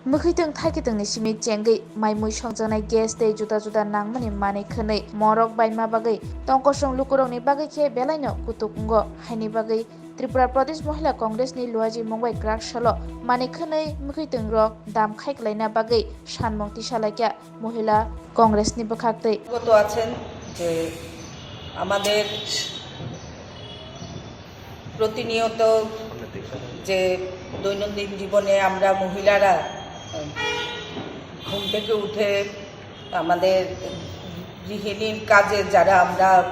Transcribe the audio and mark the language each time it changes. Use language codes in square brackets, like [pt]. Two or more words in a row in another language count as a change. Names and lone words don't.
[trp] Mukhitung thaikitungni simi chengai maimui songjanai gas tei juda juda nangmani mani khwnei morok baima bagai tongkosong lukurokni bagai khe belaino kutukungo haini bagai Tripura Pradesh Mohila Congress ni Luaji Mongbai Kraksalo mani khwnei mukhitung rok dam khaikhlaina bagai sanmong tisalakya Mohila Congress ni bwkhaktei [bn] গত আছেন যে আমাদের প্রতিনিয়ত যে দৈনন্দিন জীবনে আমরা মহিলারা ঘুম থেকে উঠে আমাদের গৃহিণীর কাজে যারা আমরা